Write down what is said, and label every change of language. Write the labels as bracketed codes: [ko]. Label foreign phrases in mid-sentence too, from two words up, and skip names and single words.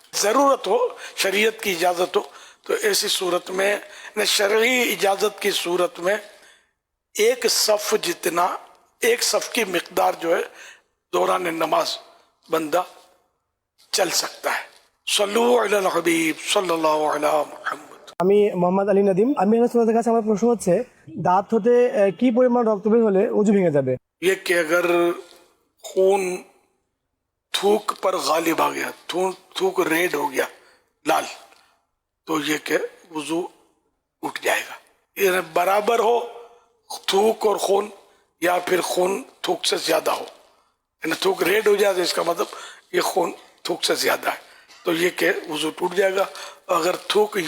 [ur] ضرورت ہو, شریعت کی اجازت ہو, تو ایسی صورت میں, شرعی اجازت کی صورت میں ایک صف جتنا, ایک صف کی مقدار جو ہے دوران نماز بندہ چل سکتا ہے. [ar] صلو علی الحبیب صلی اللہ علیہ محمد. [bn] আমি মোহাম্মদ আলী নদীম. আমি আপনাদের কাছে আমার প্রশ্ন হচ্ছে, দাঁত হতে কি পরিমাণ রক্ত বের হলে ওযু ভেঙে যাবে? [ur] یہ کہ اگر خون تھوک پر غالب آ گیا, تھوک ریڈ ہو گیا لال, تو یہ کہ وضو اٹھ جائے گا. یہ برابر ہو تھوک اور خون, یا پھر خون تھوک سے زیادہ ہو, یعنی تھوک ریڈ ہو جائے تو اس کا مطلب یہ خون تھوک سے زیادہ ہے, تو یہ کہ وضو ٹوٹ جائے گا.